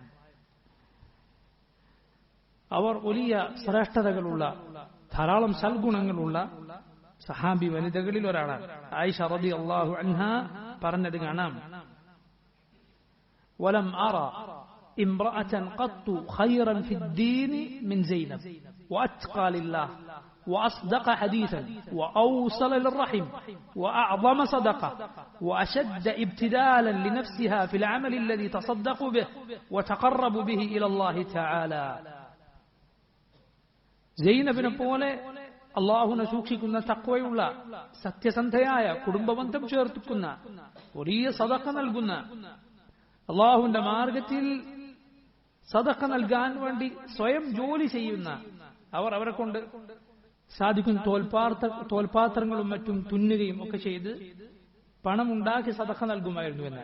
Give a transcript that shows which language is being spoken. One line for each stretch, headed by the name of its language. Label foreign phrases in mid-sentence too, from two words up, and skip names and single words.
Malayalam: അവർ വലിയ ശ്രേഷ്ഠതകളുള്ള ധാരാളം സൽഗുണങ്ങളുള്ള സഹാബി വനിതകളിൽ ഒരാളാണ്. ആയിഷ റളിയല്ലാഹു അൻഹ പറഞ്ഞത് കാണാം,
Arabic: ولم أر امرأة قط خيرا في الدين من زينب وأتقى لله وأصدق حديثا وأوصل للرحم وأعظم صدقة وأشد ابتدالا لنفسها في العمل الذي تصدق به وتقرب به إلى الله تعالى.
Malayalam: زينب പോലെ അള്ളാഹുവിനെ സൂക്ഷിക്കുന്ന തഖ്വയുള്ള സത്യസന്ധയായ കുടുംബബന്ധം ചേർത്തുക്കുന്ന വലിയ സദഖ നൽകുന്ന അള്ളാഹുവിന്റെ മാർഗത്തിൽ സദഖ നൽകാൻ വേണ്ടി സ്വയം ജോലി ചെയ്യുന്ന അവരെ കൊണ്ട് സാധിക്കുന്ന തോൽപാത്രങ്ങളും മറ്റും തുന്നുകയും ഒക്കെ ചെയ്ത് പണമുണ്ടാക്കി സദഖ നൽകുമായിരുന്നു എന്ന്.